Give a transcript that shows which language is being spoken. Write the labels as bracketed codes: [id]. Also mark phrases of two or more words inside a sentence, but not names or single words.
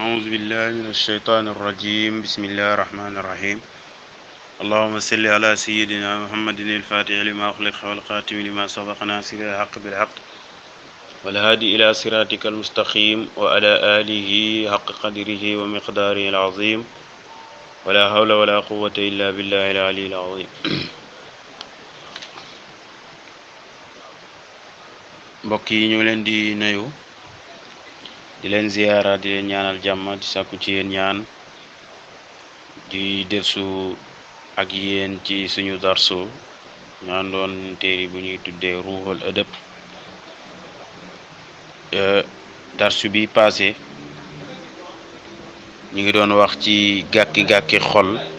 [ar] بالله من الشيطان الرجيم بسم الله الرحمن الرحيم اللهم صل على سيدنا محمد الفاتح لما أغلق والخاتم لما سبق ناصر الحق بالحق والهادي إلى صراطك المستقيم وعلى آله حق قدره ومقداره العظيم ولا حول ولا قوة إلا بالله العلي العظيم [wo] mbokk yi ñu leen di nuyu di leen ziyaara di leen ñaanal jàmm di sàkku ci yéen ñaan di delsu ak yéen ci suñu darsu ñaan doon téere bu ñuy tuddee ruuxul adab darsu bi passé ñu ngi doon wax ci gàkki-gàkki xol